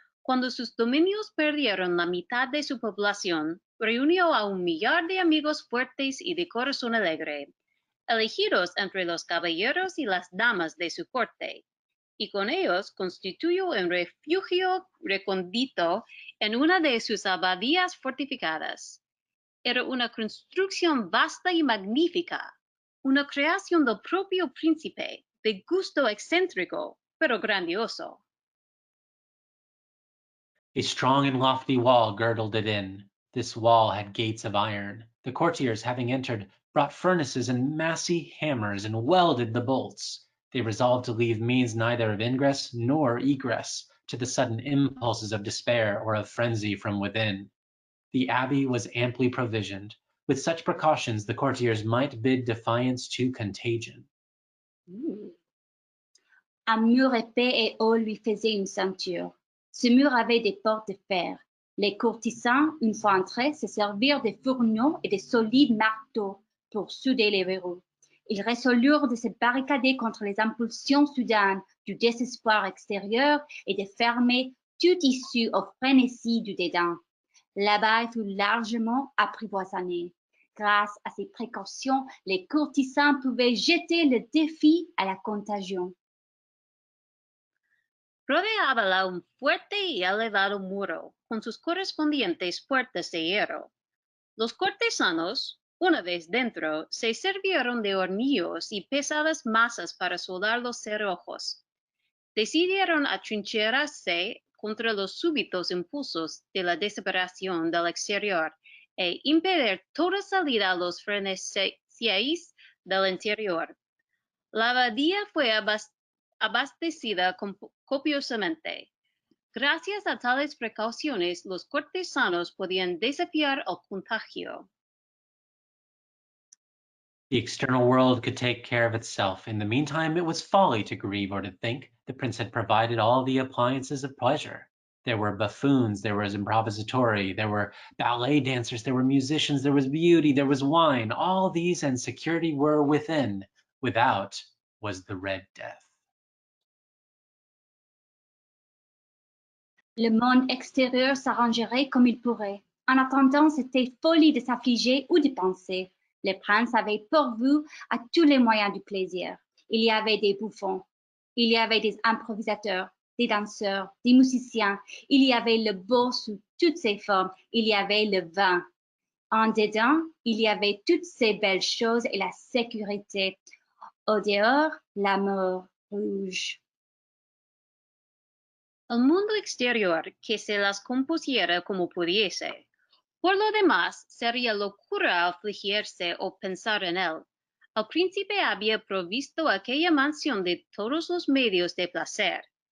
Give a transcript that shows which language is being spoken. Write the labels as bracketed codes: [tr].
[es] Cuando sus dominios perdieron la mitad de su población, reunió a 1,000,000 de amigos fuertes y de corazón alegre, elegidos entre los caballeros y las damas de su corte, y con ellos constituyó un refugio recóndito en una de sus abadías fortificadas. Era una construcción vasta y magnífica, una creación del propio príncipe, de gusto excéntrico, pero grandioso. [en] A strong and lofty wall girdled it in. This wall had gates of iron. The courtiers, having entered, brought furnaces and massy hammers and welded the bolts. They resolved to leave means neither of ingress nor egress to the sudden impulses of despair or of frenzy from within. The abbey was amply provisioned. With such precautions, the courtiers might bid defiance to contagion. [fr] Un mur épais et haut lui faisait une ceinture. Ce mur avait des portes de fer. Les courtisans, une fois entrés, se servirent des fourneaux et de solides marteaux pour souder les verrous. Ils résolurent de se barricader contre les impulsions soudaines du désespoir extérieur et de fermer toute issue au frénésie du dédain. L'abbaye fut largement apprivoisonnée. Grâce à ces précautions, les courtisans pouvaient jeter le défi à la contagion. [es] Rodeábala un fuerte y elevado muro, con sus correspondientes puertas de hierro. Los cortesanos, una vez dentro, se sirvieron de hornillos y pesadas masas para soldar los cerrojos. Decidieron atrincherarse contra los súbitos impulsos de la desesperación del exterior e impedir toda salida a los frenesíes del interior. La abadía fue abastecida copiosamente. Gracias a tales precauciones, los cortesanos podían desafiar el contagio. [en] The external world could take care of itself. In the meantime, it was folly to grieve or to think. The prince had provided all the appliances of pleasure. There were buffoons, there was improvisatori, there were ballet dancers, there were musicians, there was beauty, there was wine. All these and security were within. Without was the Red Death. [fr] Le monde extérieur s'arrangerait comme il pourrait. En attendant, c'était folie de s'affliger ou de penser. Le prince avait pourvu à tous les moyens du plaisir. Il y avait des bouffons, il y avait des improvisateurs, des danseurs, des musiciens. Il y avait le beau sous toutes ses formes. Il y avait le vin. En dedans, il y avait toutes ces belles choses et la sécurité. Au dehors, la mort rouge. [es] El mundo exterior que se las compusiera como pudiese. Por lo demás, sería locura afligirse o pensar en él. El príncipe había provisto aquella mansión de todos los medios de placer.